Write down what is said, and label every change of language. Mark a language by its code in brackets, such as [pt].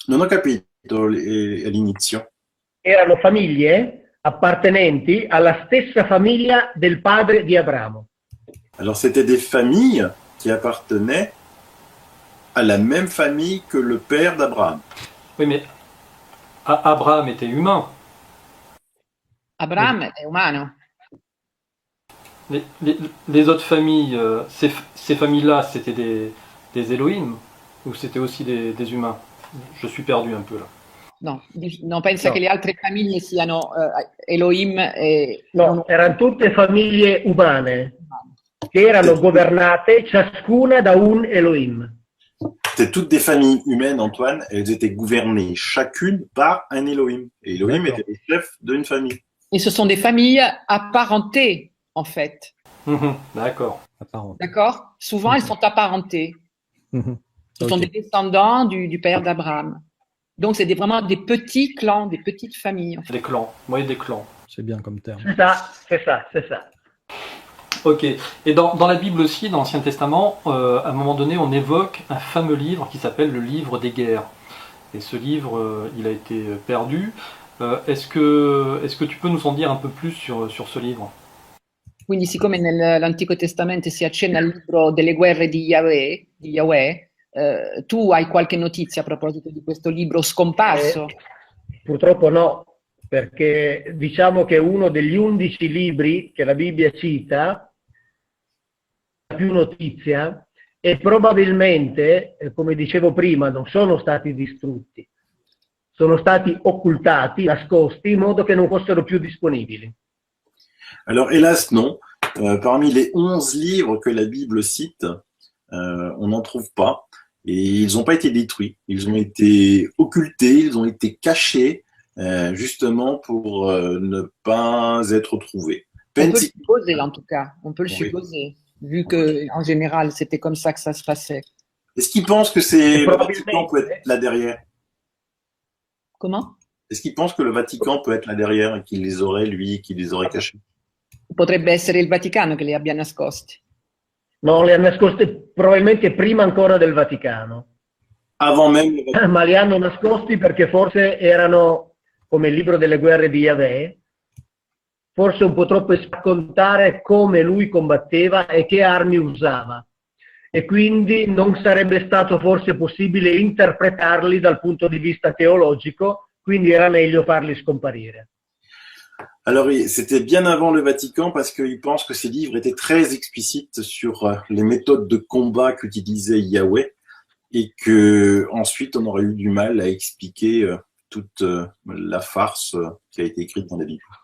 [it] Non ho capito all'inizio. Erano famiglie appartenenti alla stessa famiglia del padre di Abramo. [fr] Alors c'était des familles qui appartenaient à la même famille que le père d'Abraham. Oui, mais Abraham était humain. [it] Abraham è umano. [fr] Les autres familles, ces familles-là, c'était des Elohim ou c'était aussi des humains? Je suis perdu un peu là. [it] No, non pensa che le altre famiglie siano Elohim e... No, erano tutte famiglie umane che erano governate ciascuna da un Elohim. [fr] C'était toutes des familles humaines, Antoine. Elles étaient gouvernées chacune par un Elohim. Et Elohim était le chef d'une famille. Et ce sont des familles apparentées, en fait. D'accord. D'accord. Souvent, elles sont apparentées. Ce sont des descendants du père d'Abraham. Donc, c'est vraiment des petits clans, des petites familles. En fait. Des clans. Oui, des clans. C'est bien comme terme. C'est ça. Ok. Et dans la Bible aussi, dans l'Ancien Testament, à un moment donné, on évoque un fameux livre qui s'appelle le livre des guerres. Et ce livre, il a été perdu. Est-ce que tu peux nous en dire un peu plus sur ce livre? [it] Quindi, siccome nell'Antico Testamento si accenna al libro delle guerre di Yahweh, tu hai qualche notizia a proposito di questo libro scomparso? Purtroppo no, perché diciamo che uno degli 11 libri che la Bibbia cita ha più notizia e probabilmente, come dicevo prima, non sono stati distrutti, sono stati occultati, nascosti, in modo che non fossero più disponibili. [fr] Alors hélas non, parmi les 11 livres que la Bible cite, on n'en trouve pas. Et ils n'ont pas été détruits. Ils ont été occultés, ils ont été cachés, justement pour ne pas être trouvés. On peut le supposer, en tout cas. On peut le Oui. supposer, vu que en général, c'était comme ça que ça se passait. Est-ce qu'ils pensent que c'est le Vatican peut être là derrière? Comment? Est-ce qu'ils pensent que le Vatican peut être là derrière et qu'il les aurait, lui, qu'il les aurait cachés? [it] Potrebbe essere il Vaticano che li abbia nascosti. No, le ha nascoste probabilmente prima ancora del Vaticano, [fr] Avant même le Vatican. [it] ma li hanno nascosti perché forse erano, come il libro delle guerre di Yahweh, forse un po' troppo raccontare come lui combatteva e che armi usava. E quindi non sarebbe stato forse possibile interpretarli dal punto di vista teologico, quindi era meglio farli scomparire. [fr] Alors, c'était bien avant le Vatican parce qu'ils pensent que ces livres étaient très explicites sur les méthodes de combat qu'utilisait Yahweh et que ensuite on aurait eu du mal à expliquer toute la farce qui a été écrite dans la Bible.